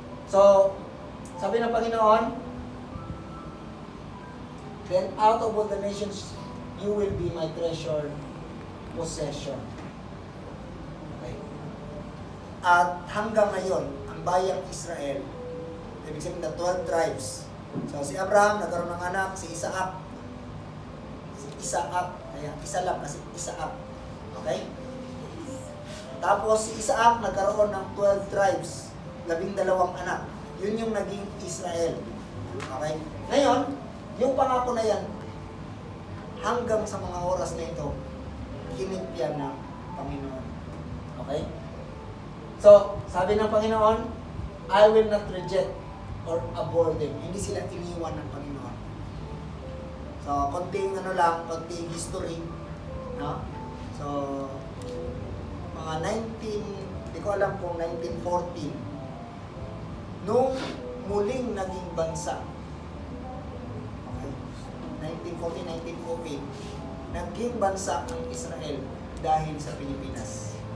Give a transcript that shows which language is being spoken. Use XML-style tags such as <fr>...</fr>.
<tl>So, sabi ng Panginoon,</tl> <en>then out of all the nations, you will be my treasured possession. Okay?</en> <tl>At hanggang ngayon, ang bayang Israel, ibig sabihin na 12 tribes. So, si Abraham, nagkaroon ng anak, si Isaac. Ayan, isa lang kasi Isaac. Okay? Tapos, si Isaac nagkaroon ng 12 tribes. 12 anak. Yun yung naging Israel. Okay? Ngayon, yung pangako na yan, hanggang sa mga oras na ito, kinipyan ng Panginoon.</tl> <en>Okay?</en> <tl>So, sabi ng Panginoon,</tl> <en>I will not reject or abhor them.</en> <tl>Hindi sila iniwan ng Panginoon. So, konting konting history. No? So, mga 19, di ko alam kung 1914, nung muling naging bansa, okay, 1914, 1908, naging bansa ang Israel dahil sa Pilipinas.</tl>